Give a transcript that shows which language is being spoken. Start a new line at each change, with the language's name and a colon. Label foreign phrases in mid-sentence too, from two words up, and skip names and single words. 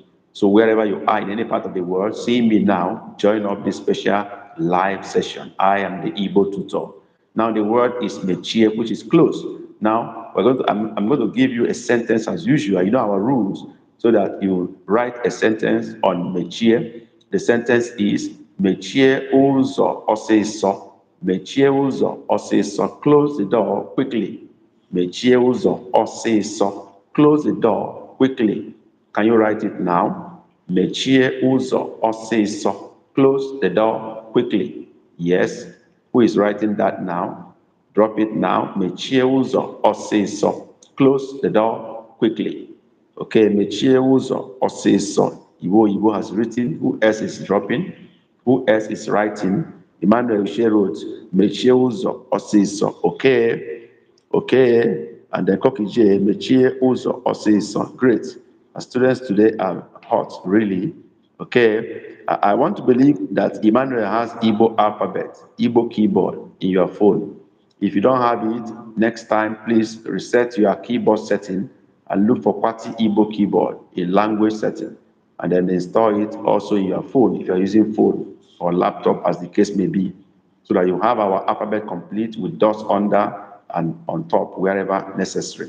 English: So wherever you are in any part of the world, see me now, join up this special live session. I am the Igbo tutor. Now the word is mechie, which is close. Now I'm going to give you a sentence as usual. You know our rules, so that you write a sentence on mechie. The sentence is
Igbo: mechie ụzọ ọsịsọ. Mechie ụzọ ọsịsọ.
English: Close the door quickly.
Igbo: Mechie ụzọ ọsịsọ.
English: Close the door quickly. Can you write it now?
Igbo: Mechie ụzọ ọsịsọ.
English: Close the door quickly. Yes. Who is writing that now? Drop it now.
Igbo: Mechie ụzọ ọsịsọ.
English: Close the door quickly.
Igbo: Okay, mechie ụzọ ọsịsọ.
English: Igbo has written. Who else is dropping? Who else is writing? Emmanuel Ushe wrote,
Igbo: mechie ụzọ ọsịsọ.
English: Okay. And then Kokije,
Igbo: mechie ụzọ ọsịsọ.
English: Great. Our students today are hot, really. Okay. I want to believe that Emmanuel has Igbo alphabet, Igbo keyboard in your phone. If you don't have it, next time, please reset your keyboard setting and look for Kwati Igbo keyboard in language setting, and then install it also in your phone if you're using phone or laptop, as the case may be, so that you have our alphabet complete with dots under and on top wherever necessary.